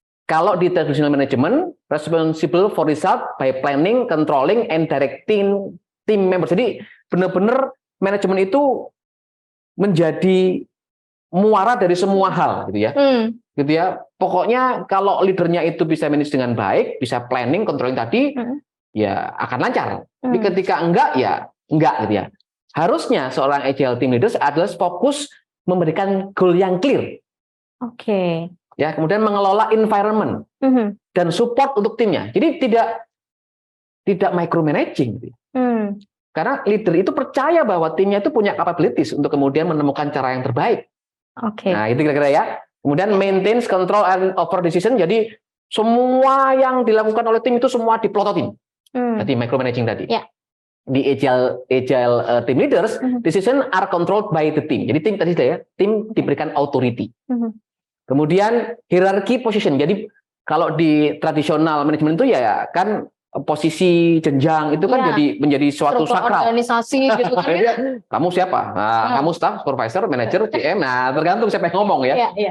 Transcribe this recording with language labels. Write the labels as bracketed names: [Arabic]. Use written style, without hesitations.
[Indonesian] Kalau di [English] traditional management, responsible for result by planning, controlling, and directing team members. [Indonesian] Jadi benar-benar manajemen itu menjadi muara dari semua hal gitu ya. Gitu ya. Pokoknya kalau leadernya itu bisa manage dengan baik, bisa planning, controlling tadi, ya akan lancar. Tapi ketika enggak gitu ya. Harusnya seorang agile team leaders adalah fokus memberikan goal yang clear. Ya, kemudian mengelola environment dan support untuk timnya. Jadi tidak micromanaging gitu. Karena leader itu percaya bahwa timnya itu punya capabilities untuk kemudian menemukan cara yang terbaik. Nah, itu kira-kira ya. Kemudian [English] maintain control and over decision. [Indonesian] Jadi semua yang dilakukan oleh tim itu semua diplototin. Tadi micromanaging tadi. [English] Di agile team leaders, decision are controlled by the team. [Indonesian] Jadi tim diberikan authority. [English] Kemudian hierarchy position. [Indonesian] Jadi kalau di tradisional manajemen itu ya kan posisi jenjang itu kan menjadi suatu sakral. Organisasi gitu kan. Kamu siapa? Nah, kamu staff, supervisor, manager, GM. Nah, tergantung siapa yang ngomong ya.